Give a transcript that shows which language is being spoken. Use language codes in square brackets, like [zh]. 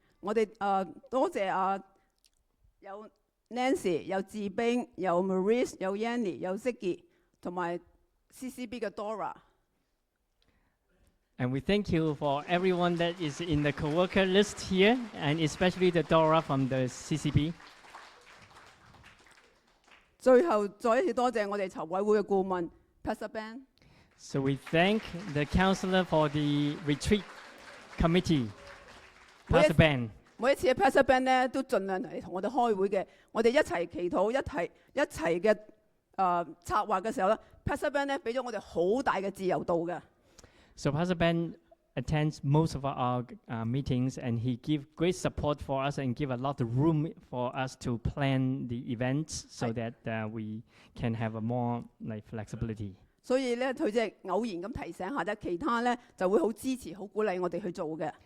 [yue] 我哋多謝有 Nancy、有志冰、有 Maurice、有 Yanny、有 Ziggy 同埋 CCB 嘅 Dora。 [en] And we thank you for everyone that is in the co-worker list here, and especially the Dora from the CCB. [yue] 最後再一次多謝我哋籌委會嘅顧問 Pastor Ben。 [en] So we thank the counselor for the retreat committee, Pastor Ben. [yue] 每一次嘅 Pastor Ben 咧都盡量嚟同我哋開會嘅，我哋一齊祈禱，一齊嘅策劃嘅時候咧 ，Pastor Ben 咧俾咗我哋好大嘅自由度嘅。 [en] So Pastor Ben attends most of our meetings, and he give great support for us and give a lot of room for us to plan the events so that we can have a more like flexibility. [yue] 所以咧，佢即係偶然咁提醒下啫，其他咧就會好支持、好鼓勵我哋去做嘅。